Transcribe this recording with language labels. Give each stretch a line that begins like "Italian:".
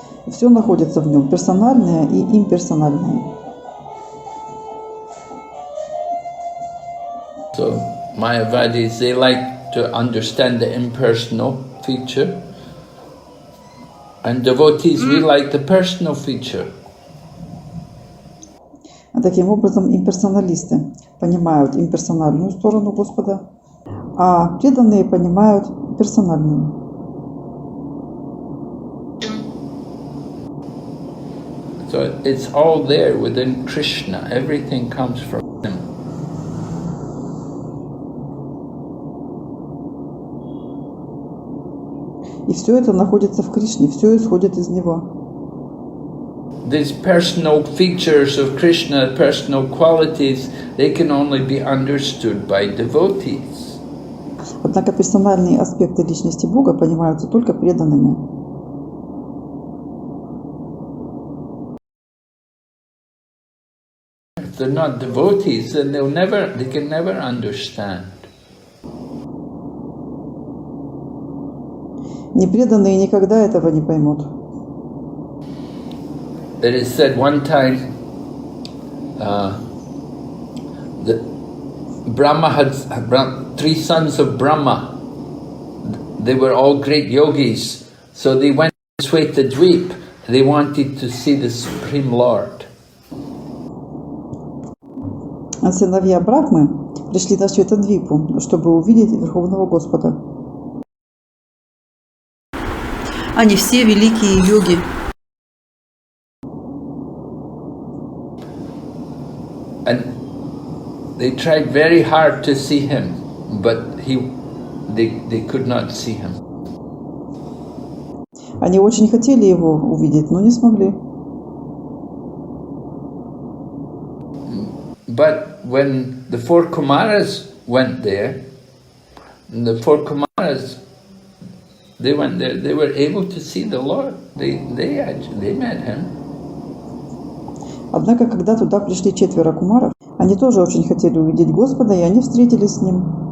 Russian: Все находится в нем, персональное и имперсональное.
English: So Mayavadis, they like to understand the impersonal feature, and devotees, we like the personal feature.
Russian: Таким образом, имперсоналисты понимают имперсональную сторону Господа, а преданные понимают персональную.
English: So it's all there within Krishna. Everything comes from him.
Russian: И все это находится в Кришне, все исходит из Него.
English: These personal features of Krishna, personal qualities, they can only be understood by devotees.
Russian: Однако персональные аспекты личности Бога понимаются только преданными.
English: If they're not devotees, then they can never understand.
Russian: Непреданные никогда этого не поймут.
English: It is said one time that Brahma had three sons of Brahma. They were all great yogis, so they went to Svetadweep. They wanted to see the Supreme Lord.
Russian: Сыновья Брахмы пришли на Светадвипу, чтобы увидеть Верховного Господа. Они все великие йоги.
English: And they tried very hard to see him, but they could not see him.
Russian: Они очень хотели его увидеть, но не смогли.
English: But when the four Kumaras went there, the four Kumaras, they went there, they were able to see the Lord. They met him.
Russian: Однако, когда туда пришли 4 кумаров, они тоже очень хотели увидеть Господа, и они встретились с Ним.